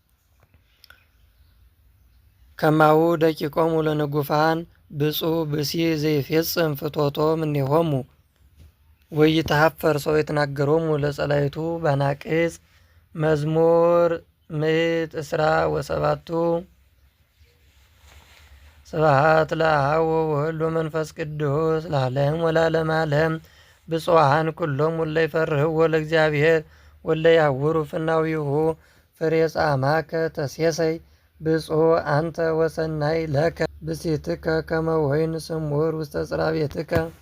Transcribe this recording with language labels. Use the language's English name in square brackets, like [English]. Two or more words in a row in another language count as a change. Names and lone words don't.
[Geez] ከማሁ ደቂቆሙ ለንጉፋን ብፁዕ ብእሲ ዘይፌጽም ፍትወቶ እምኔሆሙ ወኢይትሐፈር ሶበ ይትናገሮሙ ለጸላእቱ ባናቅጽ። መዝሙር 117 ስብሐት ለአብ ወወልድ ወመንፈስ ቅዱስ ለዓለም ወለዓለመ ዓለም። ብፁዓን ኩሎሙ እለ ይፈርህዎ ለእግዚአብሔር ወእለ ያውሩ ፍናዊሁ ፍሬ ጻማከ ተሴሰይ ብፁዕ አንተ ወሰናይ ለከ ብእሲትከ ከመ ወይን ስሙር ውስተ ጽርሐ ቤትከ